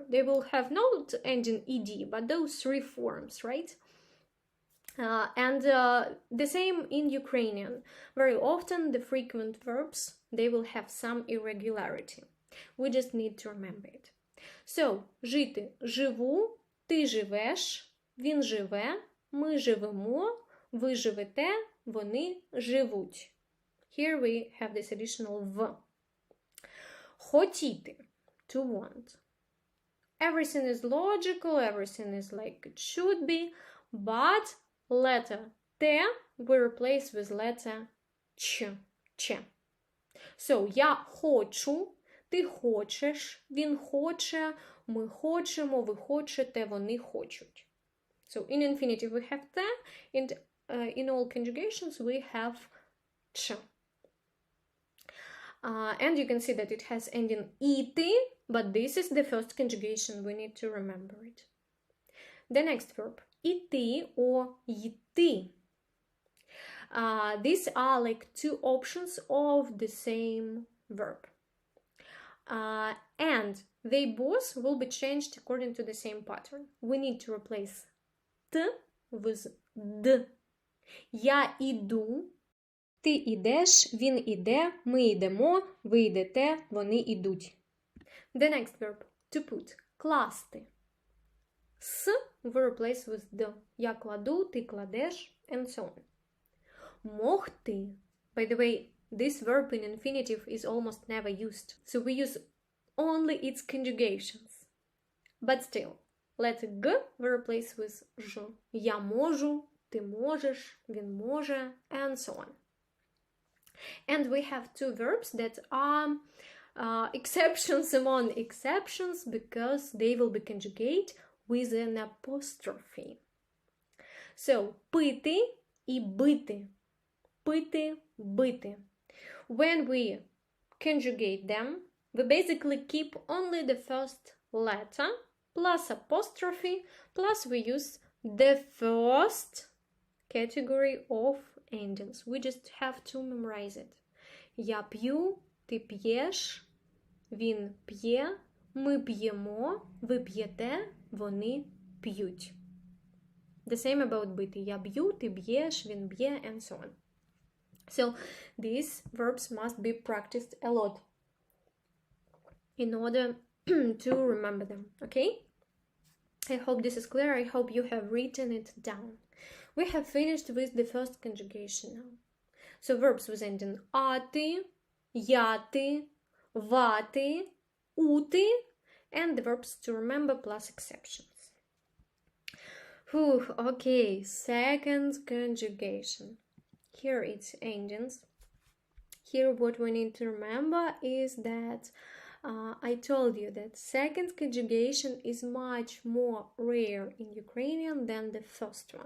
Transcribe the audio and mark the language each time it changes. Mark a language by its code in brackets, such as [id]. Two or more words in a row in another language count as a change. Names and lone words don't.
[en] They will have not ending ed, but those three forms, right? And the same in Ukrainian. Very often the frequent verbs, they will have some irregularity. We just need to remember it. So, [uk] жити, живу, ти живеш, він живе, ми живемо, ви живете, вони живуть. [en] Here we have this additional v. Хотіти, to want. Everything is logical, everything is like it should be, but letter T we replace with letter Ch, Ч. So, [uk] я хочу, ти хочеш, він хоче, ми хочемо, ви хочете, вони хочуть. [en] So, in infinitive we have T, and in all conjugations we have Ch. And you can see that it has ending it, but this is the first conjugation, we need to remember it. The next verb, іти or йти. These are like two options of the same verb. And they both will be changed according to the same pattern. We need to replace T with D. [uk] Я іду, ти ідеш, він іде, ми йдемо, ви йдете, вони ідуть. [en] The next verb, to put, класти. С we replace with D. [uk] Я кладу, ти кладеш, [en] and so on. [uk] Могти. [en] By the way, this verb in infinitive is almost never used, so we use only its conjugations. But still, letter G we replace with Ж. [uk] Я можу, ти можеш, він може, [en] and so on. And we have two verbs that are exceptions among exceptions because they will be conjugate with an apostrophe. So, [uk] пити і бити. Пити, бити. [en] When we conjugate them, we basically keep only the first letter plus apostrophe, plus we use the first category of endings. We just have to memorize it. [uk] Я п'ю, ти п'єш, він п'є, ми п'ємо, ви п'єте, вони п'ють. [en] The same about [uk] бити. Я б'ю, ти б'єш, він б'є, [en] and so on. So these verbs must be practiced a lot. in order to remember them, okay? I hope this is clear. I hope you have written it down. We have finished with the first conjugation now. So verbs with ending [uk] ати, яти, вати, ути, [en] and the verbs to remember plus exceptions. Okay, second conjugation. Here it's endings. Here what we need to remember is that I told you that second conjugation is much more rare in Ukrainian than the first one.